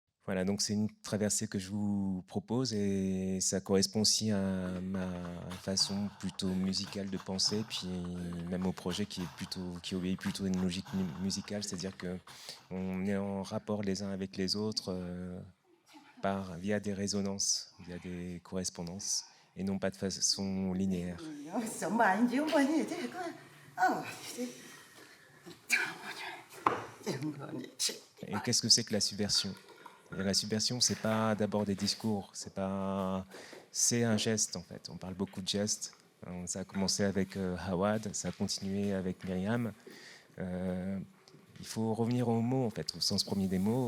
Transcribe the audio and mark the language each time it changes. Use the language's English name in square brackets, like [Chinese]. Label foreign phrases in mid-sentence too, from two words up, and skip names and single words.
[French] Voilà, donc c'est une traversée que je vous propose et ça correspond aussi à ma façon plutôt musicale de penser, puis même au projet qui obéit plutôt à une logique musicale, c'est-à-dire que on est en rapport les uns avec les autres via des résonances, via des correspondances, et non pas de façon linéaire. [Chinese] 小满就问你这个，啊，这个你这， [French] Et qu'est-ce que c'est que la subversion? Et la subversion, c'est pas d'abord des discours, c'est un geste en fait. On parle beaucoup de gestes. Ça a commencé avec Hawad, ça a continué avec Myriam. Euh, il faut revenir aux mots en fait, au sens premier des mots.